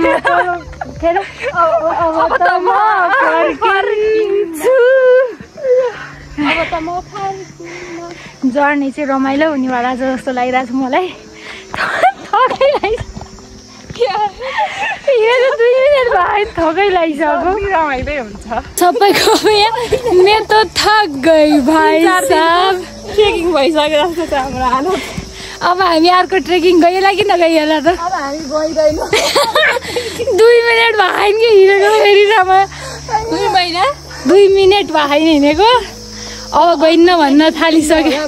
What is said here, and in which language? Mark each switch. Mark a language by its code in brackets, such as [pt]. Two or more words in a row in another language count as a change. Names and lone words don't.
[ne] जर्नी चाहिँ रमाइलो हुनेवाला जस्तो लागिरहेको छ मलाई। थकै लागिसक्यो, 2 मिनट भयो, थकै लागिसक्यो। रमाइलै हुन्छ सबैको यहाँ। [hi] मैं तो थक गई भाइ साहब। [ne] ट्रेकिङ भइसक्यो जस्तो छ हाम्रो हालत। अब हामी अर्को ट्रेकिङ गइएला कि नगइएला त? अब हामी गइदैनौँ। 2 मिनट भएन कि हिँडेको फेरि समय। 2 मिनट भएन हिँडेको, अब गइन्न भन्न थालिसक्यो।